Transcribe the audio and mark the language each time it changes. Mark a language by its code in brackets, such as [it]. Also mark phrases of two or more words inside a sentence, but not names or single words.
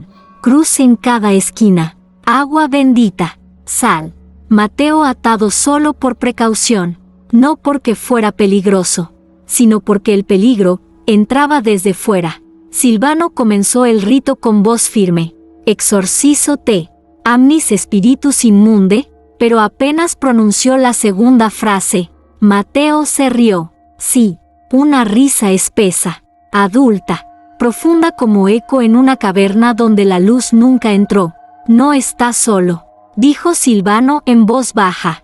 [es] Cruz en cada esquina. Agua bendita. Sal. Mateo atado solo por precaución. No porque fuera peligroso, sino porque el peligro entraba desde fuera. Silvano comenzó el rito con voz firme: [la] exorcizo te, amnis spiritus immunde, [es] pero apenas pronunció la segunda frase, Mateo se rió. Sí, una risa espesa, adulta, profunda como eco en una caverna donde la luz nunca entró. No está solo, dijo Silvano en voz baja.